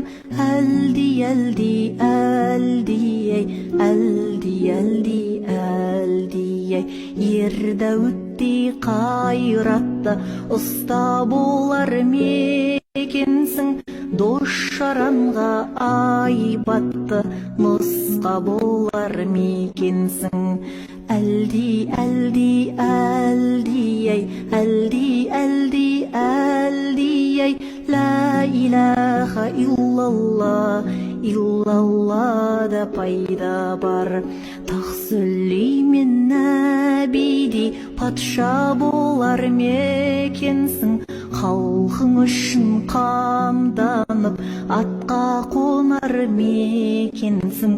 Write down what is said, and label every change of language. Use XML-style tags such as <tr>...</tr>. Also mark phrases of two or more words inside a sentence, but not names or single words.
<kk>Әлди, әлди, әлди, ай, әлди, әлди, әлди, ай, ер Дәуіттей қайратты ұста болар мекенсің, дос-жаранға айбатты нұсқа болар мекенсің. Әлди, әлди, әлди, ай, әлди, әлди, әлди, ай,</kk> <ar>لا إله إلا الله,</ar> <kk>иллаллада пайда бар. Тақ-Сүлеймен нәбидей патша болар мекенсің, халқың үшін қамданып атқа қонар мекенсің.</kk>